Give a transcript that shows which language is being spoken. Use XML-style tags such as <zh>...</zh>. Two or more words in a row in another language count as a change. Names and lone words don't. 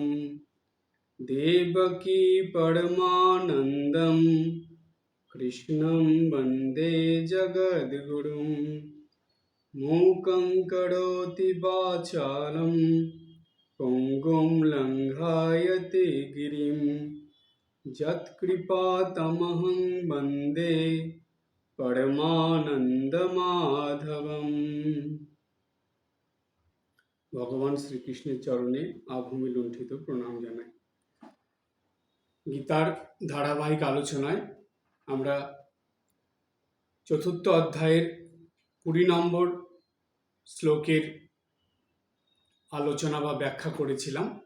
<sa>देवकी परमानन्दं कृष्णं वन्दे जगद्गुरुं मूकं करोति वाचालं पङ्गुं लङ्घयते गिरिं यत्कृपातमहं वन्दे পরমানন্দমাধবম।</sa> <bn>ভগবান শ্রীকৃষ্ণের চরণে আভূমি লুণ্ঠিত প্রণাম জানাই। গীতার ধারাবাহিক আলোচনায় আমরা চতুর্থ অধ্যায়ের 20 নম্বর শ্লোকের আলোচনা বা ব্যাখ্যা করেছিলাম।</bn>